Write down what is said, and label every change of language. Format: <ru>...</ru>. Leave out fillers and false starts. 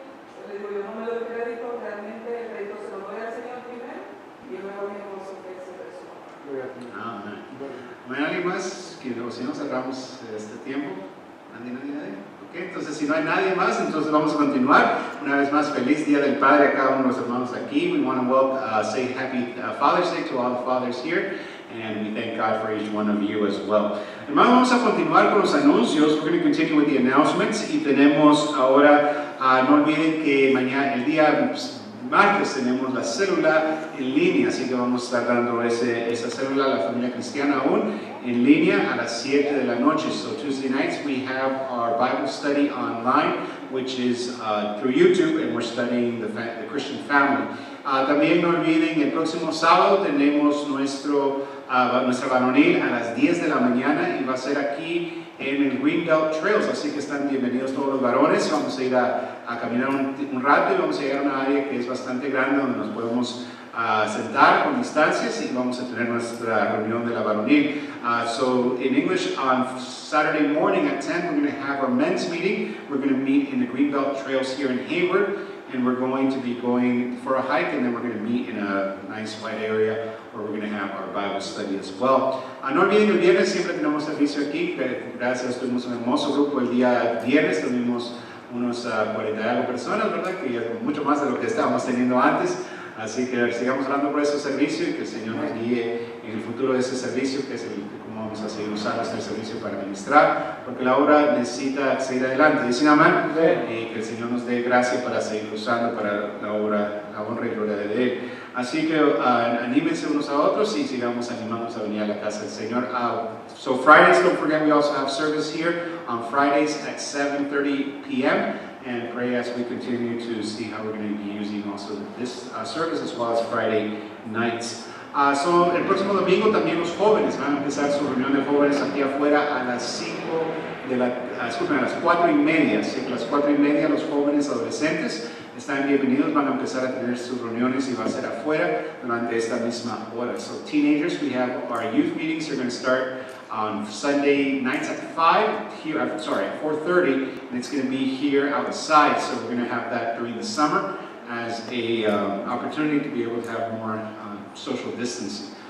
<es>Yo les digo, yo no me doy crédito, realmente el crédito se lo doy al Señor primero y luego a mi esposo que se resuelva. Amén. Bueno, ¿alguien más? Que si no cerramos este tiempo. ¿Nadie? Ok, entonces si no hay nadie más, entonces vamos a continuar. Una vez más, feliz Día del Padre a cada uno de los hermanos aquí.</es> <en>We want to say happy Father's Day to all the fathers here. And we thank God for each one of you as well.</en> <es>Hermanos, vamos a continuar con los anuncios.</es> <en>We're going to continue with the announcements.</en> <es>Y tenemos ahora, no olviden que mañana, el día martes, tenemos la célula en línea. Así que vamos a estar dando esa célula a la familia cristiana aún en línea a las 7 de la noche.</es> <en>So Tuesday nights we have our Bible study online, which is through YouTube, and we're studying the Christian family.</en> <es>También no olviden, el próximo sábado tenemos nuestra varonil a las 10 de la mañana y va a ser aquí en el Greenbelt Trails, así que están bienvenidos todos los varones. Vamos a ir a caminar un rato y vamos a llegar a una área que es bastante grande donde nos podemos sentar con distancias y vamos a tener nuestra reunión de la varonil.</es> <en>So in English, on Saturday morning at 10, we're going to have our men's meeting. We're going to meet in the Greenbelt Trails here in Hayward, and we're going to be going for a hike, and then we're going to meet in a nice white area where we're going to have our Bible study as well.</en> <es>No olviden, el viernes siempre tenemos servicio aquí. Gracias, tuvimos un hermoso grupo el día viernes, tuvimos unos 40 y algo personas, ¿verdad? Que es mucho más de lo que estábamos teniendo antes. Así que sigamos orando por ese servicio y que el Señor nos guíe en el futuro de ese servicio, que es cómo vamos a seguir usando este servicio para ministrar, porque la obra necesita seguir adelante. Dicen amén. Y que el Señor nos dé gracia para seguir usando para la obra, la honra y gloria de Él. Así que anímense unos a otros y sigamos animándonos a venir a la casa del Señor.</es> <en>So Fridays, don't forget, we also have service here on Fridays at 7:30 p.m. and pray as we continue to see how we're going to be using also this service as well as Friday nights.</en> <es>So el próximo domingo también los jóvenes van a empezar su reunión de jóvenes aquí afuera a las 4:30. Sí, a las 4:30 los jóvenes adolescentes están bienvenidos, van a empezar a tener sus reuniones y va a ser afuera durante esta misma hora.</es> <en>So teenagers, we have our youth meetings. They're going to start on Sunday nights at 4:30, and it's going to be here outside. So we're going to have that during the summer as a opportunity to be able to have more social distancing.</en>